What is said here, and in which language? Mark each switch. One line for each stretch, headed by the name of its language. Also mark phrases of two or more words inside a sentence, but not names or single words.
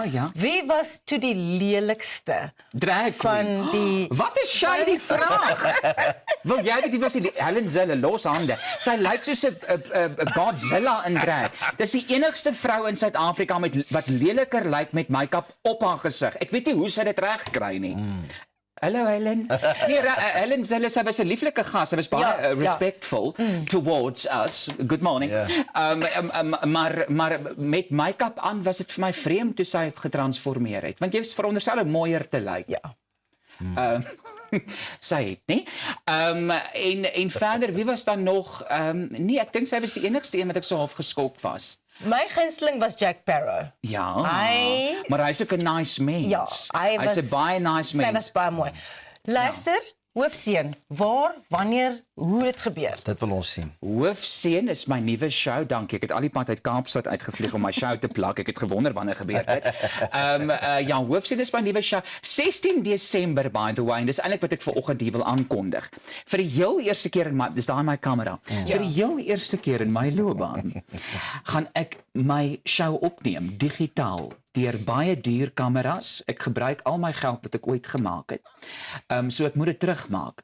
Afrikaans: het. ja. Wie was toe die lelikste Drag queen. van die Wat 'n shady vraag. Wil jy weet wie was die Helen Zille los hande? Sy lyk soos 'n Godzilla in drag. Dis die enigste vrou in Suid-Afrika met wat leliker lyk met make-up op haar gesig. Ek weet nie hoe sy dit reg kry nie. Hallo Helen. Nee, Helen Zille, sy was 'n lieflike gas. Sy was baie Ja, ja.
English: respectful towards us. Good morning.
Afrikaans: Ja. Maar met make-up aan was dit vir my vreemd toe sy getransformeer het. Want jy is veronderstel om mooier te lyk. Ja. Sy het nie. En verder, wie was dan nog? Nee, ek dink sy was die enigste een wat ek so half geskok was. My gunsteling was Jack Sparrow. Ja. Hy- Maar hy's ook 'n nice mens. Ja, hy's 'n baie nice Sy mens. was baie mooi. Luister, hoofseun, waar, wanneer, hoe het gebeur? Dit wil ons sien. Hoofseun is my nuwe show, dankie. Ek het al die pad uit Kaapstad uitgevlieg om my show te plak. Ek het gewonder wanneer gebeur dit. Ja, Hoofseun is my nuwe show. 16 Desember
English: by the way,
Afrikaans: en dis eintlik wat ek vanoggend hier wil aankondig. Vir die heel eerste keer in my dis daar in my kamera. Vir die heel eerste keer in my loopbaan gaan ek my show opneem digitaal deur baie duur kameras. Ek gebruik al my geld wat ek ooit gemaak het. So ek moet dit terugmaak.